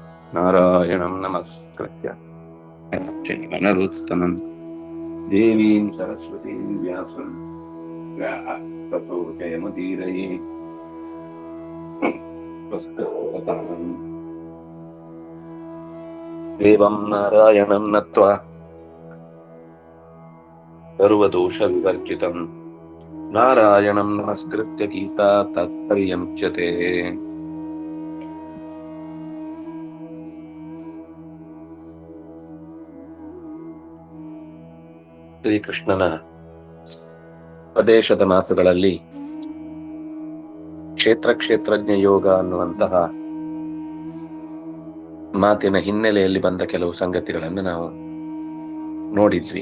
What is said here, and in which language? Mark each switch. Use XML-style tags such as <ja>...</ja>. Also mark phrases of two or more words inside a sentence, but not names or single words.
<sa>ನಾರಾಯಣಂ ನಮಸ್ಕೃತ್ಯ ನರೋತ್ತಮಂ ದೇವೀಂ ಸರಸ್ವತೀಂ ವ್ಯಾಸಂ ತಥೋ ಜಯಮುದೀರಯೇ ದೇವಂ ನಾರಾಯಣಂ ನತ್ವಾ ಸರ್ವದೋಷ ವಿವರ್ಜಿತಂ ನಾರಾಯಣಂ ನಮಸ್ಕೃತ್ಯ ಗೀತಾ ತಾತ್ಪರ್ಯಮುಚ್ಯತೆ.</sa> <kn>ಶ್ರೀಕೃಷ್ಣನ ಉಪದೇಶದ ಮಾತುಗಳಲ್ಲಿ ಕ್ಷೇತ್ರಜ್ಞ ಯೋಗ ಅನ್ನುವಂತಹ ಮಾತಿನ ಹಿನ್ನೆಲೆಯಲ್ಲಿ ಬಂದ ಕೆಲವು ಸಂಗತಿಗಳನ್ನು ನಾವು ನೋಡಿದ್ವಿ.</kn>